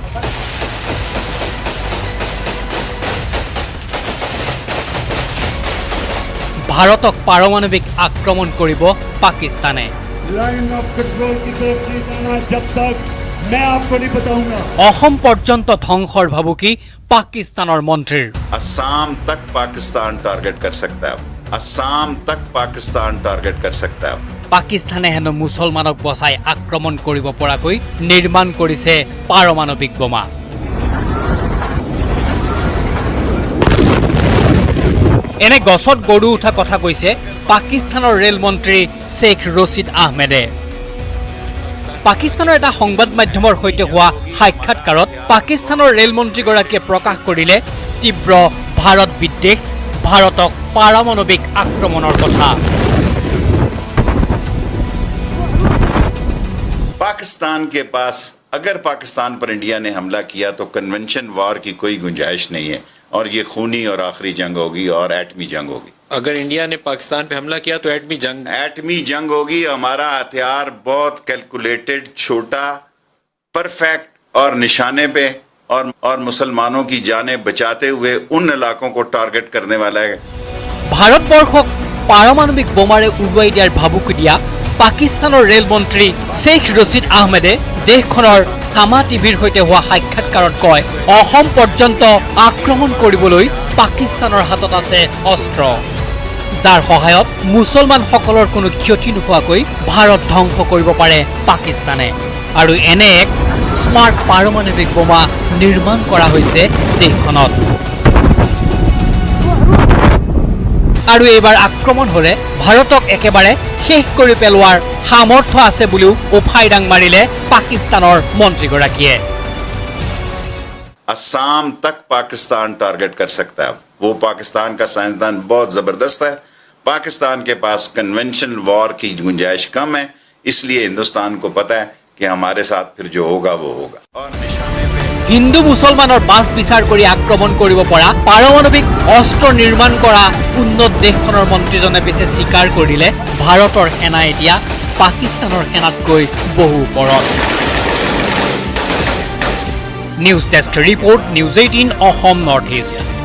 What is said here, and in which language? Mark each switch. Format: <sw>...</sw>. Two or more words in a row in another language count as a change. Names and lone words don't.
<as>ভাৰতক পাৰমাণৱিক আক্ৰমণ কৰিব পাকিস্তানে। অসম পৰ্যন্ত ধ্বংসৰ ভাবুকি পাকিস্তানৰ মন্ত্ৰীৰ।</as> <hi>असम तक पाकिस्तान टारगेट कर सकता है, असम तक पाकिस्तान टारगेट कर सकता है।</hi> <as>পাকিস্তানে হেনো মুছলমানক বচাই আক্ৰমণ কৰিব পৰাকৈ নিৰ্মাণ কৰিছে পাৰমাণৱিক বোমা। এনে গছত গৰু উঠা কথা কৈছে পাকিস্তানৰ ৰেল মন্ত্ৰী শ্বেখ ৰছিদ আহমেদে। পাকিস্তানৰ এটা সংবাদ মাধ্যমৰ সৈতে হোৱা সাক্ষাৎকাৰত পাকিস্তানৰ ৰেল মন্ত্ৰীগৰাকীয়ে প্ৰকাশ কৰিলে তীব্ৰ ভাৰত বিদ্বেষ, ভাৰতক পাৰমাণৱিক আক্ৰমণৰ কথা।</as> <hi>पाकिस्तान के पास अगर पाकिस्तान पर इंडिया ने हमला किया तो</hi> <en>convention war</en> <hi>की कोई गुंजाइश नहीं है और ये खूनी और आखिरी जंग होगी और एटमी जंग होगी। अगर इंडिया ने पाकिस्तान पे हमला किया तो एटमी जंग होगी। हमारा हथियार बहुत कैलकुलेटेड, छोटा, परफेक्ट और निशाने पे और मुसलमानों की जानें बचाते हुए उन इलाकों को टारगेट करने वाला है।</hi> <as>ভাৰতবৰ্ষক পাৰমাণৱিক বোমাৰে উৰুৱাই দিয়াৰ ভাবুকি দিয়া পাকিস্তানৰ ৰেল মন্ত্ৰী শ্বেখ ৰছিদ আহমেদে দেশখনৰ সামা টিভিৰ সৈতে হোৱা সাক্ষাৎকাৰত কয়, অসম পৰ্যন্ত আক্ৰমণ কৰিবলৈ পাকিস্তানৰ হাতত আছে অস্ত্ৰ, যাৰ সহায়ত মুছলমানসকলৰ কোনো ক্ষতি নোহোৱাকৈ ভাৰত ধ্বংস কৰিব পাৰে পাকিস্তানে। আৰু এনে এক স্মাৰ্ট পাৰমাণৱিক বোমা নিৰ্মাণ কৰা হৈছে দেশখনত। আৰু এইবাৰ আক্ৰমণ হলে ভাৰতক একেবাৰে শেষ কৰি পেলোৱাৰ সামৰ্থ্য আছে বুলিও উফাইদাং মাৰিলে পাকিস্তানৰ মন্ত্ৰীগৰাকীয়ে।</as> <hi>असम तक पाकिस्तान टारगेट कर सकता है। वो पाकिस्तान का साइंसदान बहुत जबरदस्त है। पाकिस्तान के पास</hi> <en>conventional war</en> <hi>की गुंजाइश कम है, इसलिए हिंदुस्तान को पता है कि हमारे साथ फिर जो होगा वो होगा। और निशाने पे</hi> <as>হিন্দু মুছলমানৰ বাছ বিচাৰ কৰি আক্ৰমণ কৰিব পৰা পাৰমাণৱিক অস্ত্ৰ নিৰ্মাণ কৰা উন্নত দেশখনৰ মন্ত্ৰীজনে পিছে স্বীকাৰ কৰিলে ভাৰতৰ সেনা এতিয়া পাকিস্তানৰ সেনাতকৈ বহু ওপৰত।</as> <en>news desk report,</en> <as>নিউজ 18 অসম নৰ্থ ইষ্ট।</as>